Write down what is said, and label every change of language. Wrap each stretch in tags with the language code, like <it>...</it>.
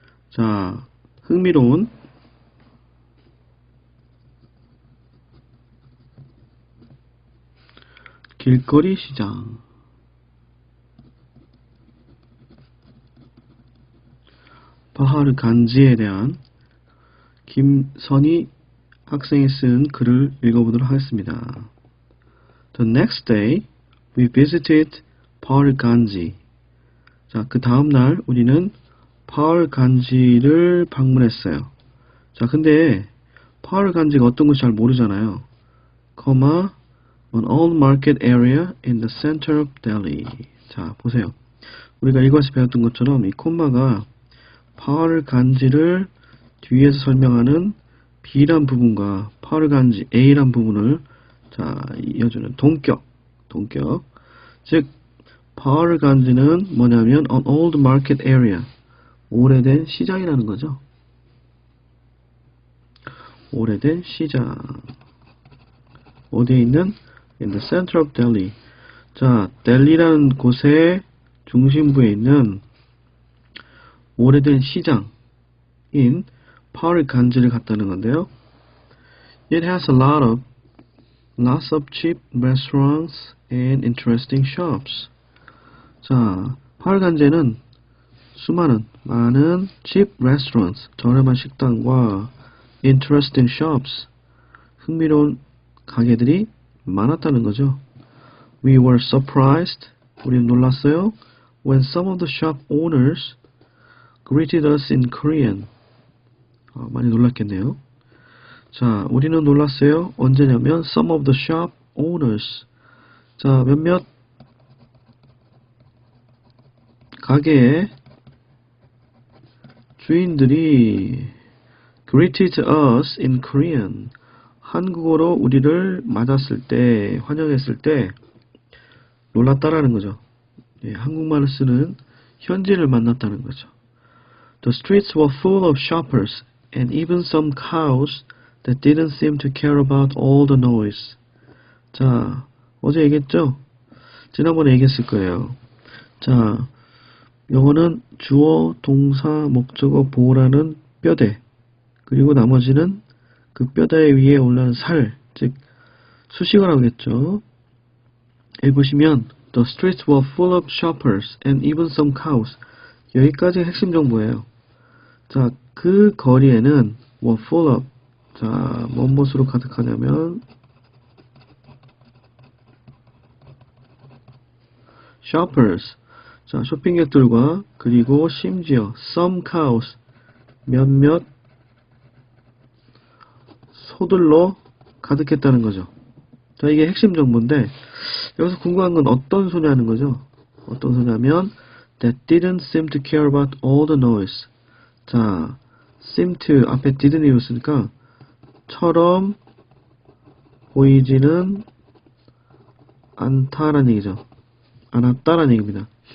<ko>자, 흥미로운 길거리 시장. 파하르간지에 대한 김선희 학생이 쓴 글을 읽어보도록 하겠습니다.</ko> <en>The next day, we visited 파하르간지.</en> <ko>자, 그 다음날 우리는 파하르간지를 방문했어요. 자, 근데 파하르간지가 어떤 건지 잘 모르잖아요.</ko> <en>comma, an old market area in the center of Delhi.</en> <ko>자, 보세요. 우리가 일과에서 배웠던 것처럼 이 콤마가 파하르간지를 뒤에서 설명하는 B란 부분과 파하르간지 A란 부분을 자, 이어주는 동격. 즉, 파하르간지는 뭐냐면</ko> <en>an old market area.</en> <ko>오래된 시장이라는 거죠. 오래된 시장. 어디에 있는?</ko> <en>In the center of Delhi.</en> <ko>자, 델리라는 곳의 중심부에 있는 오래된 시장인 파하르간지를 갔다는 건데요.</ko> <en>It has lots of cheap restaurants and interesting shops.</en> <ko>자, 파하르간지에는 많은</ko> <en>cheap restaurants,</en> <ko>저렴한 식당과</ko> <en>interesting shops,</en> <ko>흥미로운 가게들이 많았다는 거죠.</ko> <en>We were surprised,</en> <ko>우리는 놀랐어요.</ko> <en>When some of the shop owners greeted us in Korean.</en> <ko>많이 놀랐겠네요. 자, 우리는 놀랐어요. 언제냐면</ko> <en>some of the shop owners.</en> <ko>자, 몇몇 가게의 주인들이</ko> <en>greeted us in Korean.</en> <ko>한국어로 우리를 맞았을 때, 환영했을 때 놀랐다라는 거죠. 예, 한국말을 쓰는 현지를 만났다는 거죠.</ko> <en>The streets were full of shoppers and even some cows that didn't seem to care about all the noise.</en> <ko>자, 어제 얘기했죠? 지난번에 얘기했을 거예요. 자, 영어는 주어, 동사, 목적어, 보호라는 뼈대, 그리고 나머지는 그 뼈대 위에 올라는 살, 즉 수식어라고 하겠죠. 여기 보시면</ko> <en>The streets were full of shoppers and even some cows.</en> <ko>여기까지 핵심 정보예요. 자, 그 거리에는</ko> <en>were full of.</en> <ko>자, 무엇으로 가득하냐면 shoppers. 자, 쇼핑객들과 그리고 심지어</ko> <en>some cows.</en> <ko>몇몇 소들로 가득했다는 거죠. 자, 이게 핵심 정보인데 여기서 궁금한 건 어떤 소냐는 거죠. 어떤 소냐면</ko> <en>that didn't seem to care about all the noise.</en> <ko>자, seem to 앞에 didn't 이었으니까 처럼 보이지는 않다라는 얘기죠. 않았다라는 얘기입니다.</ko>